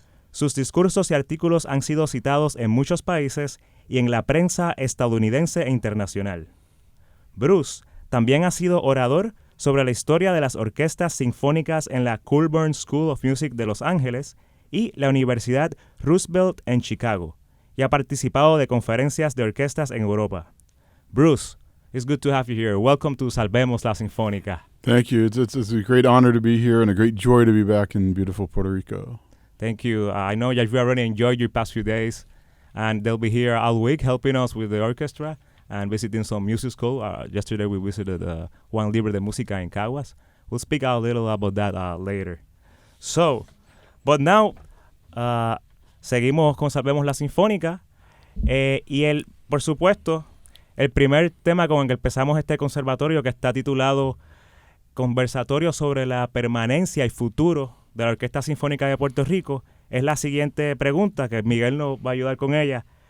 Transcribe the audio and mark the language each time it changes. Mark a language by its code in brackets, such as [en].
[es] Sus discursos y artículos han sido citados en muchos países y en la prensa estadounidense e internacional. Bruce también ha sido orador sobre la historia de las orquestas sinfónicas en la Colburn School of Music de Los Ángeles y la Universidad Roosevelt en Chicago, y ha participado de conferencias de orquestas en Europa. [en] Bruce, it's good to have you here. Welcome to Salvemos La Sinfónica. Thank you. It's a great honor to be here and a great joy to be back in beautiful Puerto Rico. Thank you. I know that you already enjoyed your past few days, and they'll be here all week helping us with the orchestra and visiting some music school. Yesterday we visited 𝗀𝗏𝗏𝗏𝗏𝗏 de Música in Caguas. We'll speak a little about that later. So, But now, [es] seguimos con Salvemos la Sinfónica. Y por supuesto, el primer tema con el que empezamos este conservatorio, que está titulado Conversatorio sobre la permanencia y futuro de la Orquesta Sinfónica de Puerto Rico, es la siguiente pregunta, que Miguel nos va a ayudar con ella.